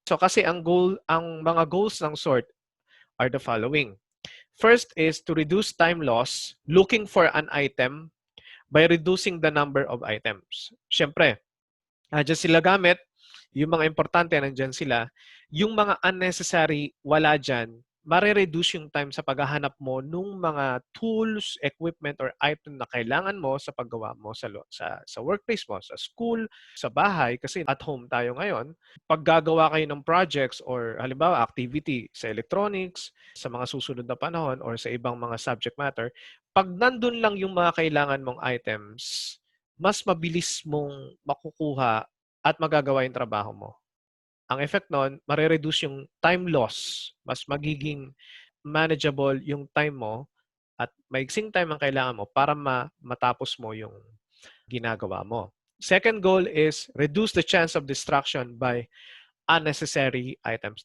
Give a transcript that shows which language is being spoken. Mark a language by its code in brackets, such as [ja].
[tl] So kasi ang mga goals ng sort [en] are the following. First is to reduce time loss looking for an item by reducing the number of items. [tl] Siyempre, dyan sila gamit, yung mga importante, nandyan sila. Yung mga unnecessary, wala dyan, mare-reduce yung time sa paghahanap mo nung mga tools, equipment, or item na kailangan mo sa paggawa mo sa workplace mo, sa school, sa bahay, kasi at home tayo ngayon. Pag gagawa kayo ng projects or halimbawa activity sa electronics, sa mga susunod na panahon, or sa ibang mga subject matter, pag nandun lang yung mga kailangan mong items, mas mabilis mong makukuha at magagawa yung trabaho mo. Ang effect nun, mare-reduce yung time loss. Mas magiging manageable yung time mo at maiksing time ang kailangan mo para matapos mo yung ginagawa mo. [en] Second goal is reduce the chance of distraction by unnecessary items.